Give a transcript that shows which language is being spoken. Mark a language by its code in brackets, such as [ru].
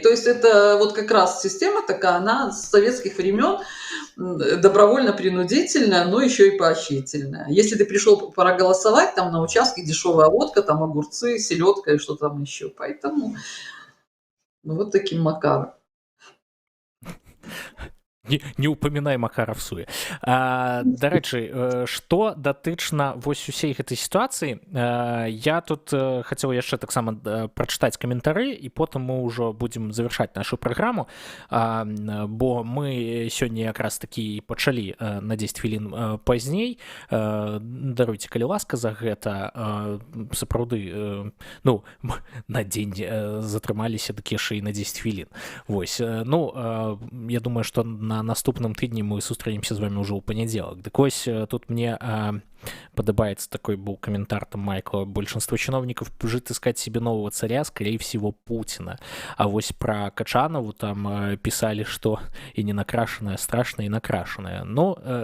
[ru] То есть это вот как раз система такая, она с советских времен добровольно-принудительная, но еще и поощрительная. Если ты пришел проголосовать, там на участке дешевая водка, там огурцы, селедка и что там еще. Поэтому ну, вот таким макаром. [be] не упамінай Макара псуе. Дарэчы, што датычна вось усей гэтай сітуацыі, я тут хацеў яшчэ таксама прачытаць каментары, і потым мы ўжо будзем завяршаць нашу праграму, бо мы сёння якраз такі пачалі на 10 хвілін пазней. Даруйце, калі ласка, за гэта. Сапраўды, ну, на дзень затрымаліся такі яшчэ і на 10 хвілін. Вось, ну, я думаю, што на наступным тыдні мы сустрэнемся з вами ўжо ў панядзелак. Дык вось [ru] тут мне подобается такой был комментарий там Майкла: большинство чиновников жит искать себе нового царя, скорее всего Путина. [be] А вось [ru] про Качанову там писали, что и не накрашенная, страшная, и накрашенная. Но